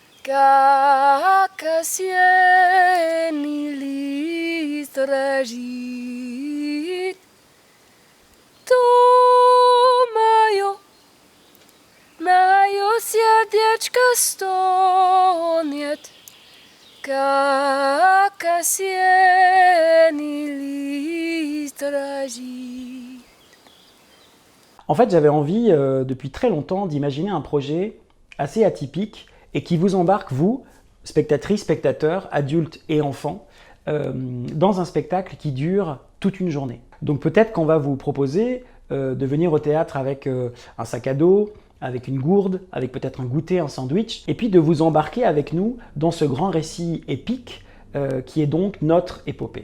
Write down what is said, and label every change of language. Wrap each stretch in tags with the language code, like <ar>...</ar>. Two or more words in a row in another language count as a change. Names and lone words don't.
<ru>как осенний лист дрожит, думаю, мое сердечко стонет, как осенний лист дрожит.</ru> <fr>En fait, j'avais envie, depuis très longtemps, d'imaginer un projet assez atypique et qui vous embarque, vous, spectatrices, spectateurs, adultes et enfants, dans un spectacle qui dure toute une journée. Donc peut-être qu'on va vous proposer de venir au théâtre avec un sac à dos, avec une gourde, avec peut-être un goûter, un sandwich, et puis de vous embarquer avec nous dans ce grand récit épique qui est donc notre épopée.</fr>